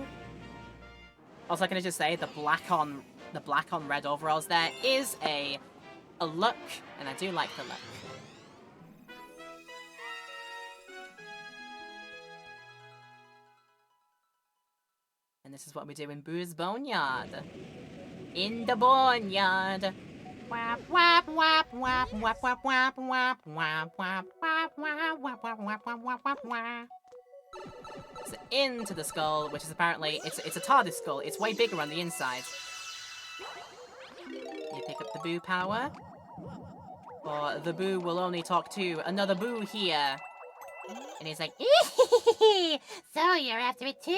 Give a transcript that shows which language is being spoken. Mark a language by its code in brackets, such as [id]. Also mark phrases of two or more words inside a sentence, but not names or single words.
[en] Also, can I just say the black on red overalls there is a look, and I do like the look. And this is what we do in Boo's Boneyard. In the boneyard. Wap wap wap wap wap wap wap wap wap wap wap wap wap wap wap wap wap wap. So into the skull, which is apparently it's a TARDIS skull. It's way bigger on the inside. You pick up the Boo power. Or the Boo will only talk to another Boo here. And he's like, so you're after it too.